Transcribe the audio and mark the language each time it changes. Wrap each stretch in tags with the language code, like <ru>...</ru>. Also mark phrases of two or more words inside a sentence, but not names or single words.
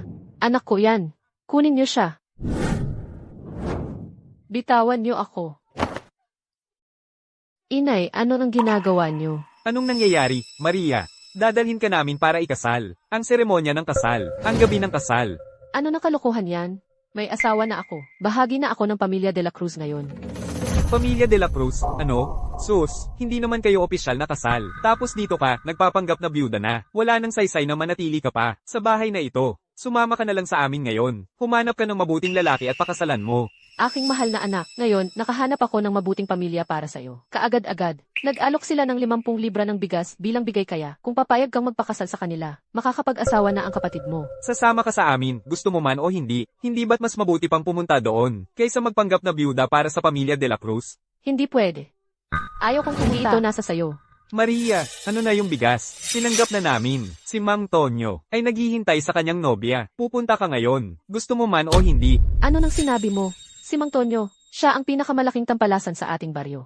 <tl>Anak ko yan. Kunin niyo siya. Bitawan niyo ako. Inay, ano nang ginagawa niyo? Anong nangyayari, Maria? Dadalhin ka namin para ikasal. Ang seremonya ng kasal. Ang gabi ng kasal. Ano na kalokohan yan? May asawa na ako. Bahagi na ako ng pamilya de la Cruz ngayon. Pamilya de la Cruz, ano? Sus, hindi naman kayo opisyal na kasal. Tapos dito ka, nagpapanggap na byuda na. Wala nang saysay na manatili ka pa. Sa bahay na ito. Sumama ka na lang sa amin ngayon. Humanap ka ng mabuting lalaki at pakasalan mo. Aking mahal na anak, ngayon, nakahanap ako ng mabuting pamilya para sa'yo. Kaagad-agad, nag-alok sila ng 50 libra ng bigas bilang bigay kaya. Kung papayag kang magpakasal sa kanila, makakapag-asawa na ang kapatid mo. Sasama ka sa amin, gusto mo man o hindi. Hindi ba't mas mabuti pang pumunta doon, kaysa magpanggap na byuda para sa pamilya de la Cruz? Hindi pwede. Ayaw kong pumunta. Ito nasa sayo. Maria, ano na yung bigas? Tinanggap na namin. Si Mang Tonyo ay naghihintay sa kanyang nobya. Pupunta ka ngayon. Gusto mo man o hindi. Ano nang sinabi mo? Si Mang Tonyo, siya ang pinakamalaking tampalasan sa ating baryo.</tl>